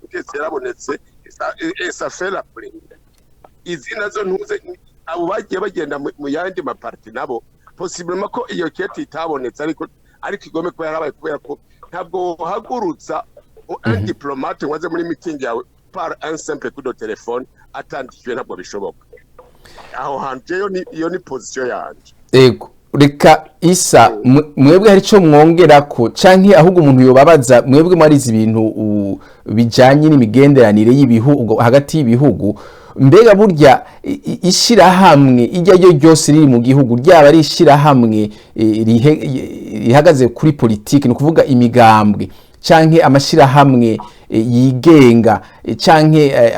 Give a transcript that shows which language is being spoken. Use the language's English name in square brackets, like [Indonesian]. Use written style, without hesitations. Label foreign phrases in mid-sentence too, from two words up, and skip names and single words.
[Rundi] gutetse yarabonetse esa fera pure izi nazo ntuze abo bagiye bagenda mu yandi maparti nabo possiblement ko iyo kete itabonetse ariko igome ko yarabaye kubera ko ntabwo hagurutsa [French] un diplomate [Rundi] waze muri meeting yawe [French] par un simple coup de téléphone [Rundi] atandikiwe ntabwo bishoboka aho hanje yo ni position yanje. Ego reka Issa mwebwe hari ico mwongera ko canke ahubwo umuntu yobabaza mwebwe mwarize ibintu bijanye n'imigenderanire y'ibihugu hagati y'ibihugu mbega burya ishirahamwe ijya ryo ryose riri mu gihugu ryaba ari ishirahamwe rihagaze kuri politiki, ni kuvuga imigambwe canke amashirahamwe yigenga canke